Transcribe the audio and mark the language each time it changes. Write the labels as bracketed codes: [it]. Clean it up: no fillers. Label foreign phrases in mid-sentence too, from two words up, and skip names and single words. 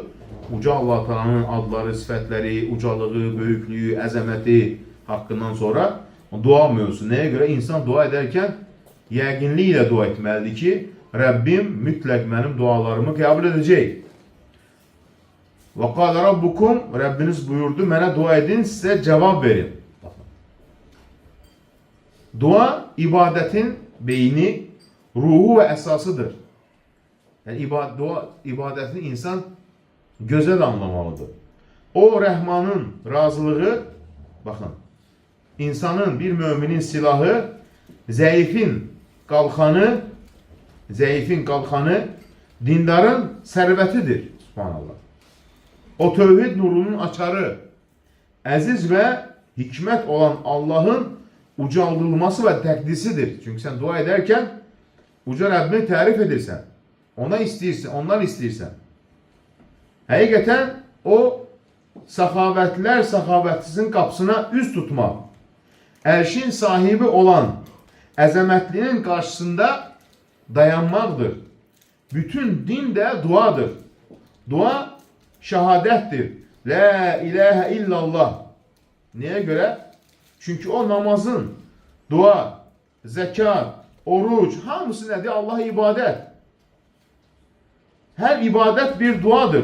[az] Uca Allah Teala'nın adları, sifətləri, ucalığı, böyüklüyü, əzəməti haqqından sonra dua mövzusu. Nəyə görə? İnsan dua edərkən yəqinliklə dua etməlidir ki, Rəbbim mütləq mənim dualarımı qəbul edəcək. [ar] وقال ربكم, [az] Rəbbiniz buyurdu, mənə dua edin, sizə cavab verin. [tr] Dua ibadetin beyni, ruhu ve esasıdır. Yani ibadetini insan güzel anlamalıdır. O Rahman'ın razılığı, bakın, insanın, bir müminin silahı, zayıfın kalkanı, dindarın servetidir. Subhanallah. O tevhid nurunun açarı, aziz ve hikmet olan Allah'ın ucaldılması ve təqdisidir. Çünkü sen dua ederken uca Rabbini [az] tərif edirsən. Ona istəyirsən, ondan istəyirsən. Həqiqətən o səxavətlər səxavətsizin qapısına üz tutmaq, ərşin sahibi olan əzəmətlinin qarşısında dayanmaqdır. Bütün din de duadır. Dua şəhadətdir. [ar] لا إله إلا الله. [tr] Neye göre? Çünkü o namazın, dua, zekat, oruç, hamısı nedir? Allah'a ibadet. Her ibadet bir duadır.